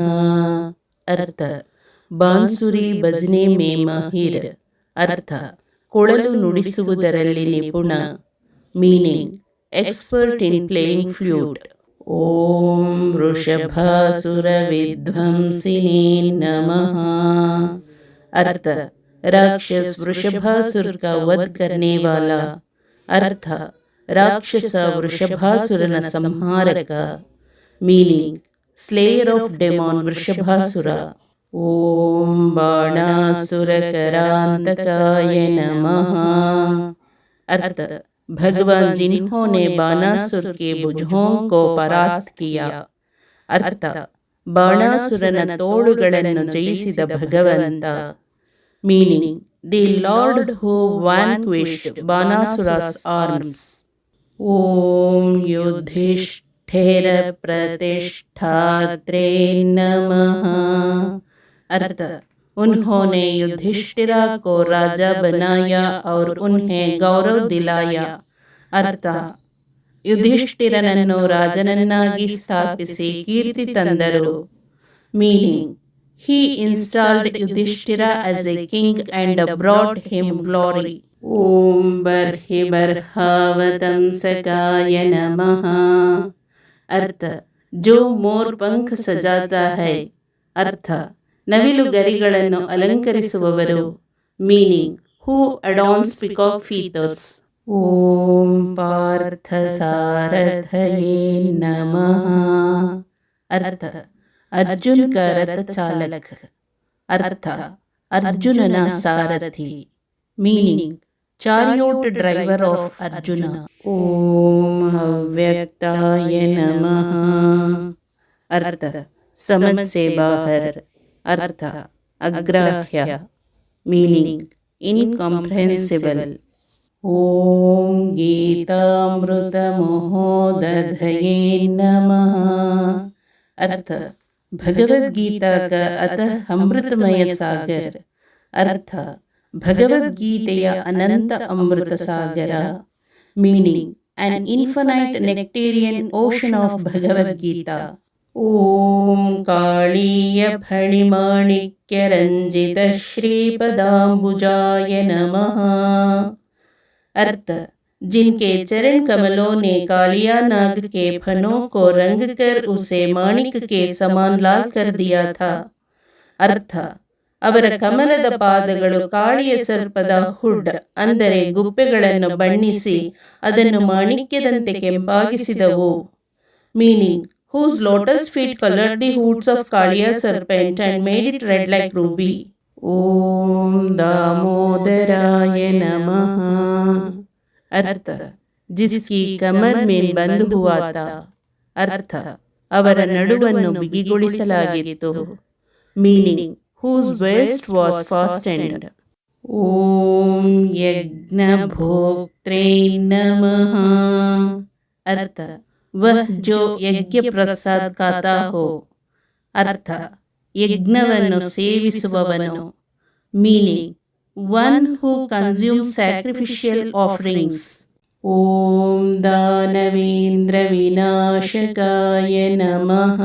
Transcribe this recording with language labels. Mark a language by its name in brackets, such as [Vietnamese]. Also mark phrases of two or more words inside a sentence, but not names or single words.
[Hindi] अर्थ बांसुरी बजाने में माहिर. [Kannada] ಅರ್ಥ ಕೊಳಲು ನುಡಿಸುವುದರಲ್ಲಿ ನಿಪುಣ. [English] Meaning expert in playing flute. [Sanskrit] ಓಂ ವೃಷಭಾಸುರ ವಿಧ್ವಂಸಿನೇ ನಮಃ. [Hindi] अर्थ राक्षस वृषभासुर का वध करने वाला. [Kannada] ಅರ್ಥ ರಾಕ್ಷಸ वृषभासुरನ ಸಂಹಾರಕ. [English] Meaning slayer of demon Vrishabhasura. [Sanskrit] ಓಂ ಬಾಣಾಸುರ करान्तकाय नमः. [Hindi] अर्थ भगवान जिन्होंने बाणासुर के भुजों को परास्त किया. [Kannada] अर्थ ಬಾಣಾಸುರನ ತೋಳುಗಳನ್ನು ಜಯಿಸಿದ ಭಗವಂತ. [English] Meaning the Lord who vanquished Banasura's arms. [Sanskrit] ಓಂ ಯುಧಿಷ್ಠಿರ ಪ್ರತಿಷ್ಠಾತ್ರೇ ನಮಃ. [Hindi] अर्थ उन्होंने युधिष्ठिरा को राजा बनाया और उन्हें गौरव दिलाया. [Kannada] अर्थ ಯುಧಿಷ್ಠಿರನನ್ನು ರಾಜನನ್ನಾಗಿ ಸ್ಥಾಪಿಸಿ ಕೀರ್ತಿ ತಂದರು. [English] Meaning he installed Yudhishthira as a king and brought him glory. [Sanskrit] ಓಂ ಬರ್ಹಿ ಬರ್ಹಾವತಂಸಕಾಯ ನಮಃ. [Hindi] अर्थ जो मोर पंख सजाता है. [Kannada] अर्थ ನವಿಲು ಗರಿಗಳನ್ನು ಅಲಂಕರಿಸುವವರು. [English] Meaning who adorns peacock feathers. [Sanskrit] ಓಂ ಪಾರ್ಥ ಸಾರಥಯೇ ನಮಃ. [Hindi] अर्थ अर्जुन का रथ चालक. [Kannada] अर्थ अर्जुनನ ಸಾರಥಿ. [English] Meaning chariot driver of Arjuna. [Sanskrit] ಓಂ ಅವ್ಯಕ್ತಾಯ ನಮಃ. [Hindi] अर्थ समझ से बाहर. अर्थ अग्राह्य. [English] Meaning incomprehensible. [Sanskrit] ओम गीतामृत महोदधये नमः. [Hindi] अर्थ भगवद गीता का अतः अमृतमय सागर. [Kannada] अर्थ भगवद गीತೆಯ ಅನಂತ ಅಮೃತ ಸಾಗರ. [English] ಮೀನಿಂಗ್ an infinite nectarian ocean of Bhagavad Gita. [Sanskrit] ಓಂ ಕಾಳೀಯ ಫಣಿಮಾಣಿಕ್ಯ ರಂಜಿತ ಶ್ರೀಪದಾಂಬುಜಾಯ ನಮಃ. [Hindi] अर्थ जिनके चरण कमलों ने कालिया नाग के फनों को रंग कर उसे माणिक के समान लाल कर दिया था. [Kannada] अर्थ ಅವರ ಕಮಲದ ಪಾದಗಳು ಕಾಳಿಯ ಸರ್ಪದ ಹುಡ್ ಅಂದರೆ ಗುಪ್ಪೆಗಳನ್ನು ಬಣ್ಣಿಸಿ ಅದನ್ನು ಮಾಣಿಕ್ಯದಂತೆ ಕೆಂಪಾಗಿಸಿದವು. [English] ಮೀನಿಂಗ್ whose lotus feet colored the hoods of Kaliya serpent and made it red like ruby. [Sanskrit] ॐ दामोदराय नमः. [Hindi] अर्थ जिसकी कमर में बंद हुआ था. [Kannada] अर्थ ಅವರ ನಡುವನ್ನು ಬಿಗಿಗೊಳಿಸಲಾಗಿತ್ತು. [English] ಮೀನಿಂಗ್ whose waist was fastened. [Sanskrit] ಓಂ ಯಜ್ಞಭೋಕ್ತ್ರೇ ನಮಃ. [Hindi] अर्थ वह जो यज्ञ प्रसाद खाता हो. [Kannada] अर्थ ಯಜ್ಞವನ್ನು ಸೇವಿಸುವವನು. [English] Meaning one who consume sacrificial offerings. [Sanskrit] ओम दानवेंद्र विनाशकाय नमः।